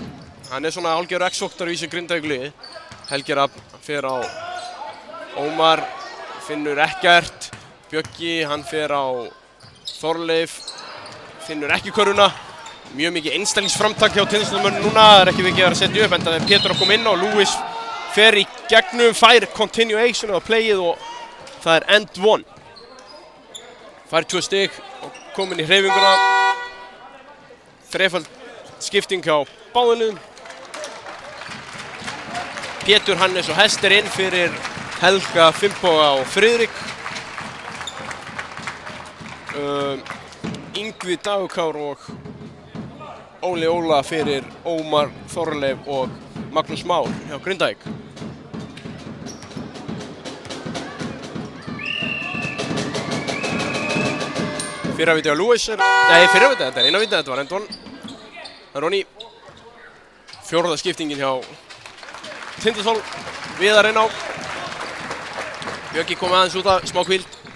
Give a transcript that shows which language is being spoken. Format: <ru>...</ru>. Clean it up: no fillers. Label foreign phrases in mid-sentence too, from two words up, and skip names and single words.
<is>Hann svona hálfgerður X-faktor í þessu Grindavík-liði. Helgi Rafn fer á Ómar, finnur ekkert. Bjöggi, hann fer á Þorleif, finnur ekki körfuna. Mjög mikið einstaklingsframtak hjá Tindastólsmönnum núna, það ekki mikið að setja upp enda þegar Pétur að koma inn og Lewis fer í gegnum, fær continuation á playið og það</is> <en>end one.</en> <is>Fær 2 stig og komin í hreyfinguna. Þrefald skipting hjá báðunum. Pétur Hannes og Hester inn fyrir Helga, Finnboga og Friðrik. Yngvi Dagurkár og Óli Óla fyrir Ómar, Þorleif og Magnús Már hjá Grindavík. Fyrra víti á Lewis fyrra víti, þetta eina víti, þetta var</is> <en>end one.</en> <is>Það Ronny. Fjórða skiptingin hjá Tindastóls, Viðar inn á. Bjöggi kom aðeins út af smá hvíld.</is>